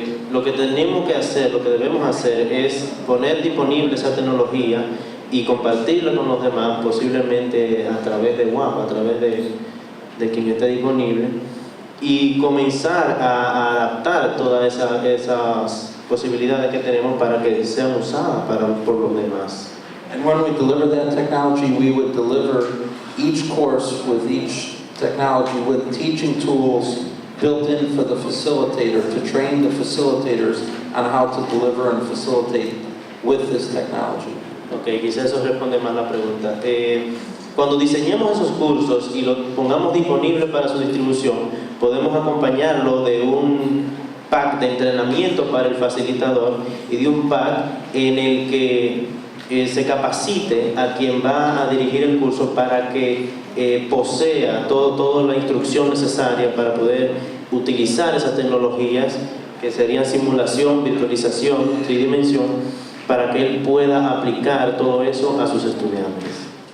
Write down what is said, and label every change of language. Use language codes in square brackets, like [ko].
[es] Lo que tenemos que hacer, lo que debemos hacer es poner disponible esa tecnología y compartirla con los demás, posiblemente a través de WAPA, a través de quien esté disponible, y comenzar a adaptar todas esas posibilidades que tenemos para que sean usadas por los demás. [en] And when we deliver that technology, we would deliver each course with each technology with teaching tools built in for the facilitator to train the facilitators on how to deliver and facilitate with this technology. [es] Quizás eso responde más la pregunta. Cuando diseñemos esos cursos y los pongamos disponibles para su distribución, podemos acompañarlo de un pack de entrenamiento para el facilitador y de un pack en el que se capacite a quien va a dirigir el curso para que posea toda la instrucción necesaria para poder utilizar esas tecnologías que serían simulación, virtualización, tridimensión, para que él pueda aplicar todo eso a sus estudiantes.